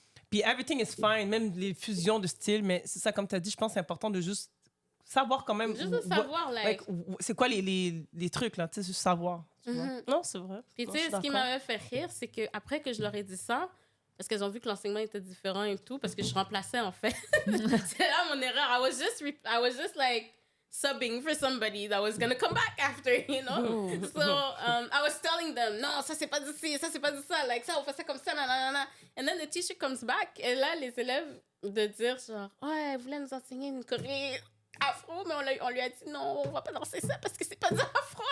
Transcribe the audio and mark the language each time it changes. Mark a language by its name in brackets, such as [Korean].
[French] Puis [English] everything is fine, [French] même les fusions de style. Mais c'est ça, comme tu as dit, je pense que c'est important de juste savoir quand même... Juste de savoir, like... c'est quoi les trucs, là, tu sais, juste savoir. Tu vois? Non, c'est vrai. Puis Non, tu je sais, suis ce qui d'accord. m'avait fait rire, c'est qu'après que je leur ai dit ça, parce qu'elles ont vu que l'enseignement était différent et tout, parce que je remplaçais en fait. C'est là mon erreur. [English] I was just like subbing for somebody that was gonna come back after, you know? So I was telling them, [French] non, ça c'est pas d'ici, ça c'est pas de ça, like ça, on fait ça comme ça, nanana. [English] And then the teacher comes back, [French] et là, les élèves de dire genre, ouais, elle voulait nous enseigner une choré afro, mais on lui a dit non, on va pas danser ça parce que c'est pas du afro.